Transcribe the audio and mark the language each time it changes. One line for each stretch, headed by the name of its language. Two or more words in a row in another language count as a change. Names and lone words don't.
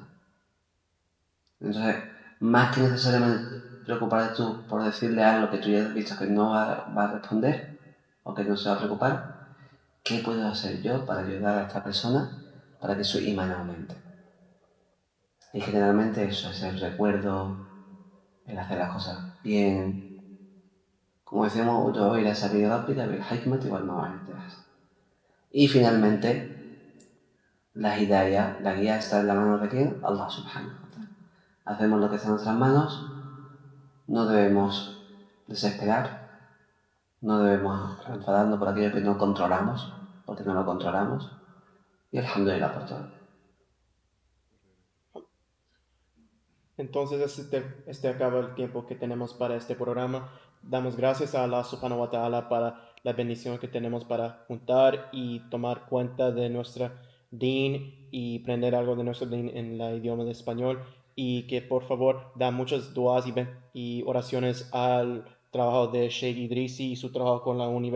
Spanish: Entonces, más que necesariamente preocuparte tú por decirle algo que tú ya has visto que no va a responder o que no se va a preocupar, ¿qué puedo hacer yo para ayudar a esta persona para que su imán aumente? Y generalmente eso es el recuerdo, el hacer las cosas bien. Como decíamos,
Arabic: ادع إلى سبيل ربك بالحكمة والموعظة الحسنة.
Spanish: Y finalmente, la hidayah, la guía está en la mano de ¿quién?
Arabic: الله سبحانه وتعالى.
Spanish: Hacemos lo que está en nuestras manos, no debemos desesperar, no debemos enfadarnos por aquello que no controlamos, porque no lo controlamos, y alhamdulillah por todo. Entonces, este acaba el tiempo que tenemos para este programa. Damos gracias a Allah
Arabic: سبحانه وتعالى
Spanish: para la bendición que tenemos para juntar y tomar cuenta de nuestra din y aprender algo de nuestro din en el idioma de español. Y que por favor da muchas duas y oraciones al trabajo de Sheikh Idrisi y su trabajo con la Universidad